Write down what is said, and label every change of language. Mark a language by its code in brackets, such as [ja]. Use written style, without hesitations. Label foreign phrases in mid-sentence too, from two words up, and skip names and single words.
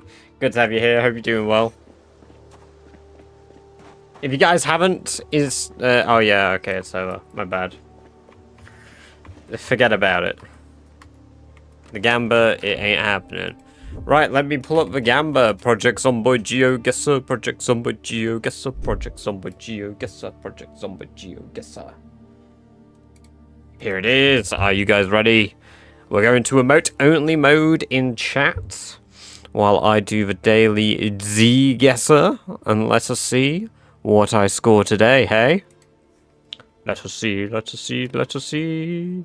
[en] Good to have you here. Hope you're doing well. If you guys haven't, oh yeah, okay, it's over. My bad. Forget about it. The Gamba, it ain't happening. Right, let me pull up the Gamba. Project Zomboid Geoguessr, Project Zomboid Geoguessr, Project Zomboid Geoguessr, Project Zomboid Geoguessr. Here it is. Are you guys ready? We're going to emote-only mode in chat while I do the daily Geoguessr, and let us see what I score today, hey? Let us see, let us see, let us see.